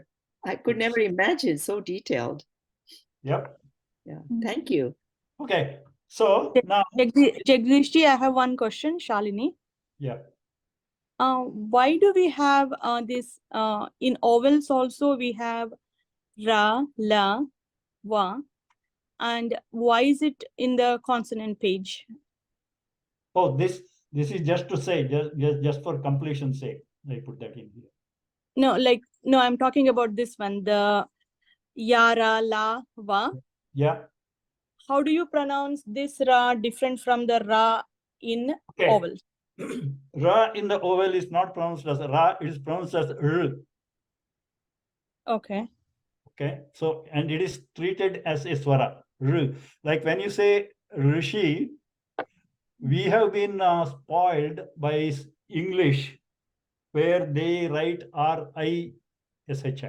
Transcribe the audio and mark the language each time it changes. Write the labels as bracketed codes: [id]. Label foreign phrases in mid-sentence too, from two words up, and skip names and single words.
[en] I could never imagine so detailed. Yep. Yeah. Thank you. Okay. So now, Jagdishji, I have one question, Shalini. yeah. Why do we have this in vowels also we have ra, la, wa, and why is it in the consonant page? Oh, this is just to say, just for completion's sake, I put that in here. No, I'm talking about this one, the ya, ra, la, wa. Yeah. How do you pronounce this ra different from the ra in Okay. vowels? Ra in the vowel is not pronounced as ra, it is pronounced as r. Okay. Okay. So, and it is treated as a swara, r. Like when you say rishi, we have been spoiled by English, where they write R-I-S-H-I.